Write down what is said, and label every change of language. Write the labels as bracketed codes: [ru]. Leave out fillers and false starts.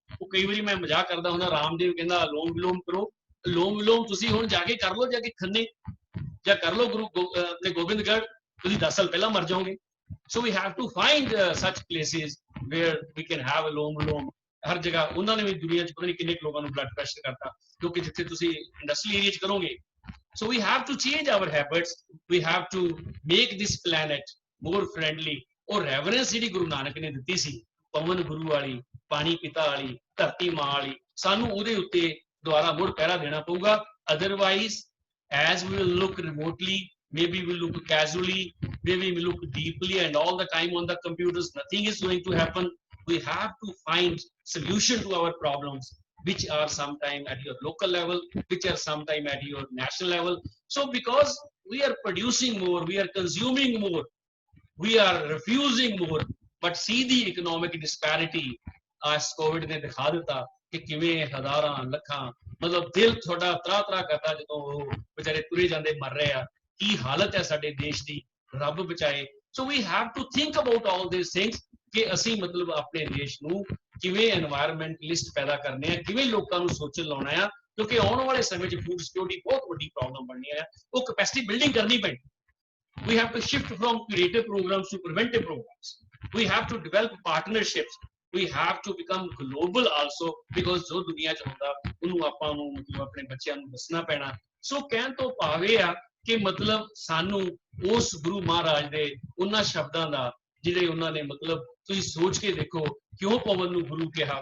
[pa] ਉਹ ਕਈ ਵਾਰੀ ਮੈਂ ਮਜ਼ਾਕ ਕਰਦਾ ਹੁੰਦਾ, ਰਾਮਦੇਵ ਕਹਿੰਦਾ ਅਲੋਮ ਵਿਲੋਮ ਕਰੋ। ਅਲੋਮ ਵਿਲੋਮ ਤੁਸੀਂ ਹੁਣ ਜਾ ਕੇ ਕਰ ਲਓ, ਜਾ ਕੇ ਖੰਨੇ ਜਾਂ ਕਰ ਲਓ ਆਪਣੇ ਗੋਬਿੰਦਗੜ੍ਹ, ਤੁਸੀਂ 10 ਸਾਲ ਪਹਿਲਾਂ ਮਰ ਜਾਓਗੇ। [en] So we have to find such places where we can have ਅਲੋਮ ਵਿਲੋਮ। [pa] ਹਰ ਜਗ੍ਹਾ ਉਹਨਾਂ ਨੇ ਵੀ ਦੁਨੀਆ 'ਚ ਪਤਾ ਨਹੀਂ ਕਿੰਨੇ ਲੋਕਾਂ ਨੂੰ ਬਲੱਡ ਪ੍ਰੈਸ਼ਰ ਕਰਤਾ, ਕਿਉਂਕਿ ਜਿੱਥੇ ਤੁਸੀਂ ਇੰਡਸਟਰੀਅਲ ਏਰੀਆ 'ਚ ਕਰੋਗੇ। [en] So we have to change our habits. We have to make this planet more friendly. [pa] और reverence ਜਿਹੜੀ ਗੁਰੂ ਨਾਨਕ ਨੇ ਦਿੱਤੀ ਸੀ, ਪਵਨ ਗੁਰੂ ਵਾਲੀ, ਪਾਣੀ ਪਿਤਾ ਵਾਲੀ, ਧਰਤੀ ਮਾਂ ਵਾਲੀ, ਸਾਨੂੰ ਉਹਦੇ ਉੱਤੇ ਦੁਆਰਾ ਮੁੜ ਪਹਿਰਾ ਦੇਣਾ ਪਊਗਾ। [en] Otherwise, as we will look remotely, maybe we look casually, maybe we look deeply and all the time on the computers, nothing is going to happen. We have to find solution to our problems, which are sometime at your local level, which are sometime at your national level. So because we are producing more, we are consuming more, we are refusing more, but see the economic disparity as COVID [pa] ਨੇ ਦਿਖਾ ਦਿੱਤਾ ਕਿ ਕਿਵੇਂ ਹਜ਼ਾਰਾਂ ਲੱਖਾਂ, ਮਤਲਬ ਦਿਲ ਤੁਹਾਡਾ ਤਰਾ ਕਰਦਾ ਜਦੋਂ ਉਹ ਵਿਚਾਰੇ ਤੁਰੇ ਜਾਂਦੇ ਮਰ ਰਹੇ ਆ। ਕੀ ਹਾਲਤ ਹੈ ਸਾਡੇ ਦੇਸ਼ ਦੀ, ਰੱਬ ਬਚਾਏ। [en] So we have to think about all these things [pa] ਕਿ ਅਸੀਂ ਮਤਲਬ ਆਪਣੇ ਦੇਸ਼ ਨੂੰ ਕਿਵੇਂ এনवायरमेंटलिस्ट ਪੈਦਾ ਕਰਨੇ ਆ, ਕਿਵੇਂ ਲੋਕਾਂ ਨੂੰ ਸੋਚਣ ਲਾਉਣਾ ਆ, ਕਿਉਂਕਿ ਆਉਣ ਵਾਲੇ ਸਮੇਂ 'ਚ ਫੂਡ ਸਿਕਿਉਰਿਟੀ ਬਹੁਤ ਵੱਡੀ ਪ੍ਰੋਬਲਮ ਬਣਨੀ ਹੈ। ਉਹ ਕੈਪੈਸਿਟੀ ਬਿਲਡਿੰਗ ਕਰਨੀ ਪੈਣੀ। [en] We have to shift from curative programs to preventive programs. We have to develop partnerships. We have to become global also, because [pa] ਜੋ ਦੁਨੀਆ 'ਚ ਹੁੰਦਾ ਉਹਨੂੰ ਆਪਾਂ ਨੂੰ ਮਤਲਬ ਆਪਣੇ ਬੱਚਿਆਂ ਨੂੰ ਦੱਸਣਾ ਪੈਣਾ। ਸੋ ਕਹਿਣ ਤੋਂ ਭਾਵ ਇਹ ਆ ਕਿ ਮਤਲਬ ਸਾਨੂੰ ਉਸ ਗੁਰੂ ਮਹਾਰਾਜ ਦੇ ਉਹਨਾਂ ਸ਼ਬਦਾਂ ਦਾ, ਜਿਹੜੇ ਉਹਨਾਂ ਨੇ ਮਤਲਬ ਤੁਸੀਂ ਸੋਚ ਕੇ ਦੇਖੋ ਕਿਉਂ ਪਵਨ ਨੂੰ ਗੁਰੂ ਕਿਹਾ।